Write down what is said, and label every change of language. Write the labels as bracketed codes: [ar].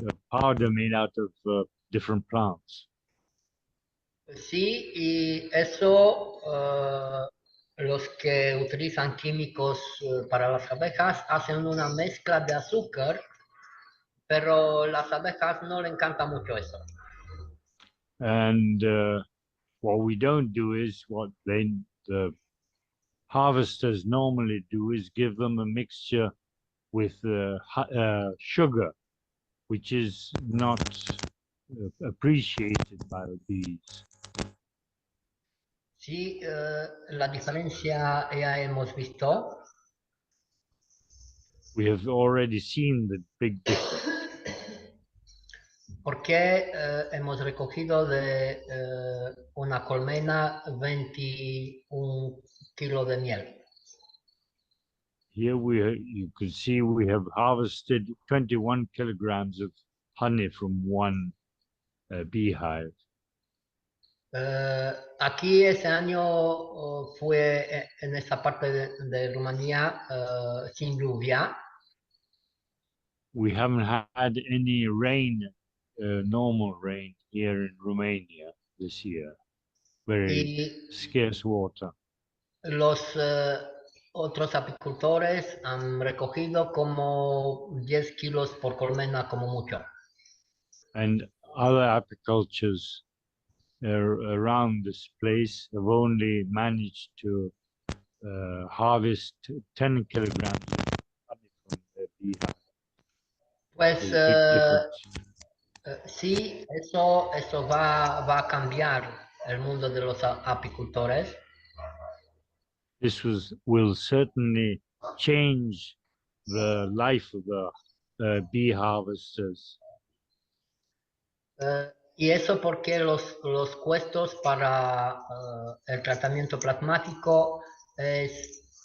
[en] Powder made out of different plants. [es] Sí, y eso los que utilizan químicos para las abejas hacen una mezcla de azúcar, pero las abejas no le encanta mucho eso. [en] And what we don't do is what the harvesters normally do is give them a mixture with sugar, which is not appreciated by the bees. [es] Sí, la diferencia ya hemos visto. [en] We have already seen the big difference. [es] Porque hemos recogido de una colmena 21 kilos de miel. [en] Here you can see we have harvested 21 kilograms of honey from one beehive. [es] Aquí ese año fue en esta parte de Rumanía sin lluvia. [en] We haven't had any rain, normal rain here in Romania this year. Very scarce water. [es] Los otros apicultores han recogido como 10 kilos por colmena como mucho. [en] And other apicultures around this place have only managed to harvest 10 kilograms of honey from the beehive. [es] Pues [en] Big [es] sí, eso va a cambiar el mundo de los apicultores. [en] This will certainly change the life of the bee harvesters. [es] Y eso porque los costos para el tratamiento plasmático es